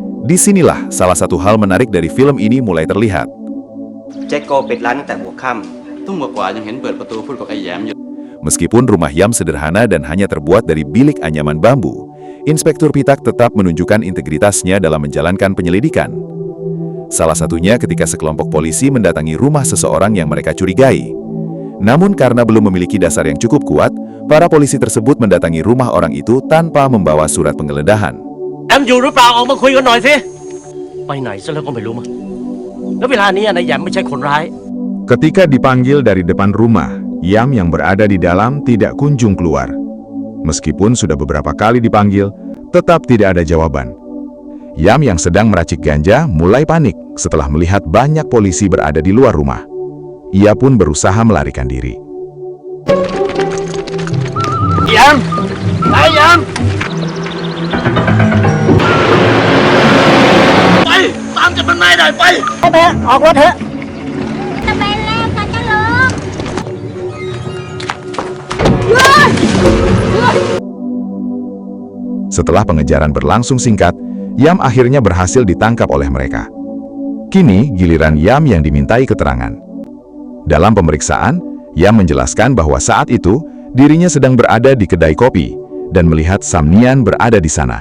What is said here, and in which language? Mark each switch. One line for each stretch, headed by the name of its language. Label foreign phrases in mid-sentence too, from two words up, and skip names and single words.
Indonesian: Disinilah salah satu hal menarik dari film ini mulai terlihat.
Thai: แจ็คโกปิดร้านตั้งแต่หัวค่ำ ทุ่มกว่าๆยังเห็นเปิดประตูพูดกับไอ้แยมอยู่
Indonesian: Meskipun rumah Yam sederhana dan hanya terbuat dari bilik anyaman bambu, Inspektur Pitak tetap menunjukkan integritasnya dalam menjalankan penyelidikan. Salah satunya ketika sekelompok polisi mendatangi rumah seseorang yang mereka curigai. Namun karena belum memiliki dasar yang cukup kuat, para polisi tersebut mendatangi rumah orang itu tanpa membawa surat penggeledahan.
Thai: แอมอยู่หรือเปล่าออกมาคุยกันหน่อยสิไปไหนซะแล้วก็ไม่รู้มั้งแล้วเวลานี้นายแยมไม่ใช่คนร้าย
Indonesian: Ketika dipanggil dari depan rumah, Yam yang berada di dalam tidak kunjung keluar. Meskipun sudah beberapa kali dipanggil, tetap tidak ada jawaban. Yam yang sedang meracik ganja mulai panik setelah melihat banyak polisi berada di luar rumah. Ia pun berusaha melarikan diri.
Thai: แยมนายแยมไปตามจับมันไม่ได้ไปไปออกรถเถอะ จะไปแล้วค่ะเจ้าลูก
Indonesian: Setelah pengejaran berlangsung singkat, Yam akhirnya berhasil ditangkap oleh mereka. Kini giliran Yam yang dimintai keterangan. Dalam pemeriksaan, Yam menjelaskan bahwa saat itu dirinya sedang berada di kedai kopi dan melihat Samnian berada di sana.